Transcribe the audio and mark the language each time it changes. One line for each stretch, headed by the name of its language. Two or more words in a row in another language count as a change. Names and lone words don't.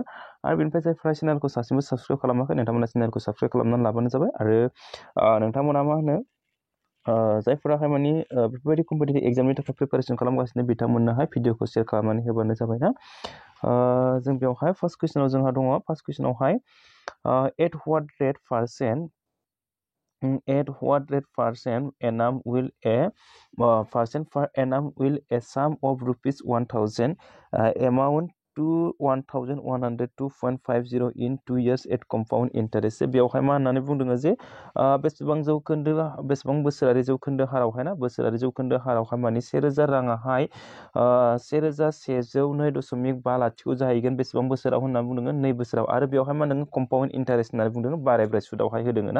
Bodo: आरो बेनिफ्राय जायफोरा चेनेलखौ सासेबो साबस्क्राइब खालामाखै नोंथांमोना चेनेलखौ साबस्क्राइब खालामनानै लाबानो जाबाय। आरो नोंथांमोना मा होनो जायफोराहाय माने बेफोरबायदि कम्पिटिटिभ एग्जामनि थाखाय प्रिपारेसन खालामगासिनो बिथांमोननोहाय भिडिअखौ शेयार खालामनानै होबानो जाबाय ना। जों बेवहाय फार्स्ट कुइसनाव जोंहा दङ।
English: फार्स्ट कुइसनावहाय at what rate percent annum will a percent per annum will a sum of rupees 1000 amount to 1102.50 in 2 years at compound interest।
Bodo: बेवहाय मा होननानै बुंदों जे बेसेबां जौखोन्दो बेसेबां बोसोरारि जौखोन्दो हारावहाय ना बोसोरारि जौखोन्दो हारावहाय माने 1000 राङाहाय 1102.50 जाहैगोन बेसेबां बोसोराव होनना बुंदों 2 बोसोराव। आरो बेवहाय मा होनदों
English: compound interest
Bodo: होननानै बुंदों बारायब्राय सुदावहाय होदों ना।